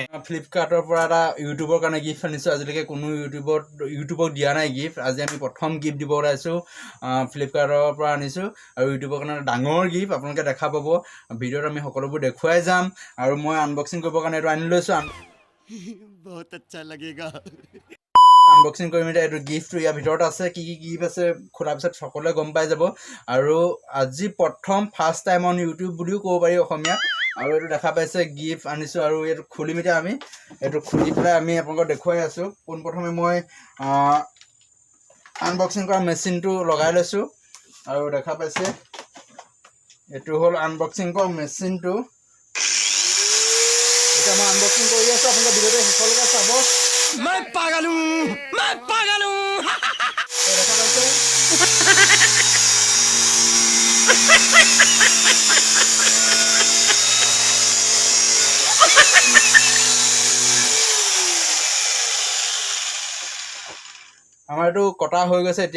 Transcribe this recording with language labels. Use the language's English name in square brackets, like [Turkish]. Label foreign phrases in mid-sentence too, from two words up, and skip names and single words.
[Assamese] ফ্লিপকাৰ্টৰ পৰা এটা ইউটিউবৰ কাৰণে গিফ্ট আনিছোঁ। আজিলৈকে কোনো ইউটিউবক দিয়া নাই গিফ্ট, আজি আমি প্ৰথম গিফ্ট দিব ওলাইছোঁ। ফ্লিপকাৰ্টৰ পৰা আনিছোঁ আৰু ইউটিউবৰ কাৰণে ডাঙৰ গিফ্ট আপোনালোকে দেখা পাব। ভিডিঅ'ত আমি সকলোবোৰ দেখুৱাই যাম আৰু মই আনবক্সিং কৰিবৰ কাৰণে এইটো আনি লৈছোঁ। [Hindi] बहुत अच्छा लगेगा। [Assamese] আনবক্সিং কৰিম এতিয়া। এইটো গিফ্টটো ইয়াৰ ভিতৰত আছে, কি কি গিফ্ট আছে খোলাৰ পিছত সকলোৱে গম পাই যাব। আৰু আজি প্ৰথম [English] first time on YouTube [Assamese] বুলিও ক'ব পাৰি অসমীয়াত। আৰু এইটো দেখা পাইছে গিফ্ট আনিছোঁ আৰু এইটো খুলিম এতিয়া আমি। এইটো খুলি পেলাই আমি আপোনালোকক দেখুৱাই আছোঁ। পোনপ্ৰথমে মই আনবক্সিং কৰা মেচিনটো লগাই লৈছোঁ আৰু দেখা পাইছে এইটো হ'ল আনবক্সিং কৰা মেচিনটো। এতিয়া মই আনবক্সিং কৰি আছোঁ, আপোনালোকে ভিডিঅ'টো শেষলৈকে চাব। [Hindi] मैं पागल हूँ। [Assamese] দেখা পাইছে আমাৰ এইটো কটা হৈ গৈছে এতিয়া।